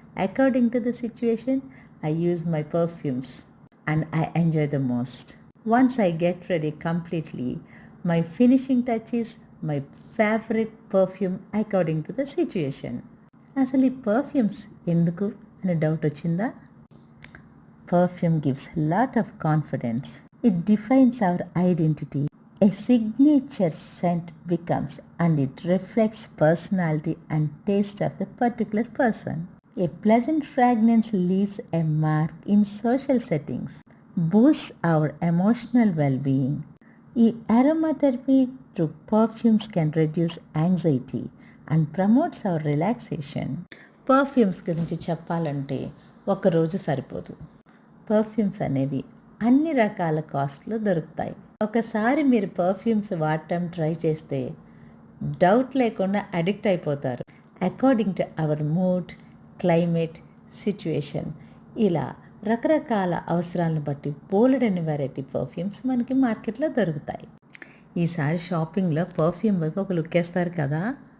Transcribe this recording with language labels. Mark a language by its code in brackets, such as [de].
[en] According to the situation I use my perfumes and I enjoy the most. Once I get ready completely, my finishing touch is my favourite perfume according to the situation. [te] అసలు ఈ perfumes ఎందుకు అనే doubt వచ్చిందా? [en] Perfume gives a lot of confidence. It defines our identity. A signature scent becomes, and it reflects personality and taste of the particular person. A pleasant fragrance leaves a mark in social settings, boosts our emotional well-being. ఈ aromatherapy through perfumes can reduce anxiety and promotes our relaxation. [te] Perfumes గురించి చెప్పాలంటే ఒక్కరోజు సరిపోదు. Perfumes అనేవి అన్ని రకాల కాస్ట్లో దొరుకుతాయి. ఒకసారి మీరు పర్ఫ్యూమ్స్ వాడటం ట్రై చేస్తే డౌట్ లేకుండా అడిక్ట్ అయిపోతారు. [en] according to our mood, [te] climate, situation, ఇలా రకరకాల అవసరాలను బట్టి బోలెడని వెరైటీ పర్ఫ్యూమ్స్ మనకి మార్కెట్లో దొరుకుతాయి. ఈసారి షాపింగ్లో పర్ఫ్యూమ్ వైపు ఒక లుక్ వేస్తారు కదా.